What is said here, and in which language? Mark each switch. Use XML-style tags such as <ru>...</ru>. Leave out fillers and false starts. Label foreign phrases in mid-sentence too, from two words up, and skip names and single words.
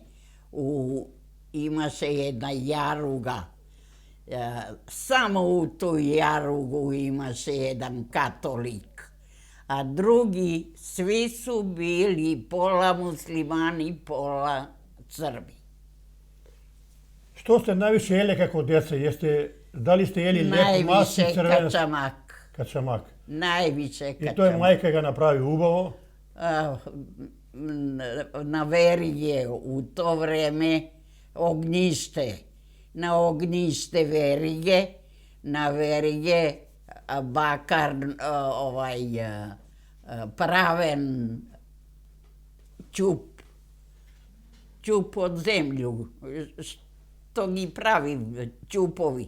<sr>Imaše jedna jaruga. Samo u tu jarugu imaše jedan katolik, a drugi svi su bili pola muslimani, pola Srbi.</sr> <mk>Што сте највише еле како деца? Дали сте ели леп мас и</mk> <sr>Najviše</sr> <mk>црвен</mk> <sr>kačamak.</sr> <mk>качамак?</mk> <sr>Najviše</sr> <mk>И тој</mk> <sr>kačamak.</sr> <mk>мајка ga направи убаво.</mk> <sr>Na Verige u to vreme ognjište. Na ognjište Verige, na Verige bakar praven ćup od zemlju, što gi pravi ćupovi.</sr>